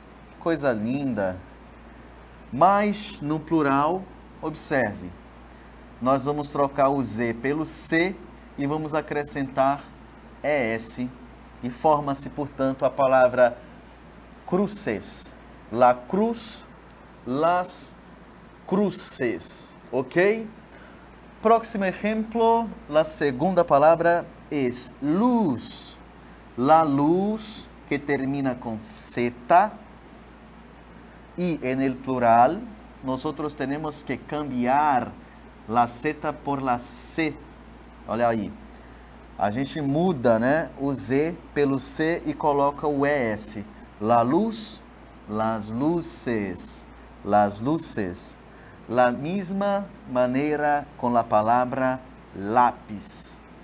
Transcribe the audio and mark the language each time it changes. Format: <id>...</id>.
<pt>Que coisa linda. Mas, no plural, observe, nós vamos trocar o Z pelo C e vamos acrescentar ES e forma-se, portanto, a palavra cruces.</pt> <es>La cruz, las cruces, ok?</es> <pt>Próximo exemplo, a segunda palavra é luz. La luz, que termina com Z.</pt> <es>Y en el plural, nosotros tenemos que cambiar la Z por la C.</es> <pt>Olha aí. A gente muda, né, o Z pelo C e coloca o ES.</pt> <es>La luz, las luces. Las luces. La misma manera con la palabra lápiz.</es>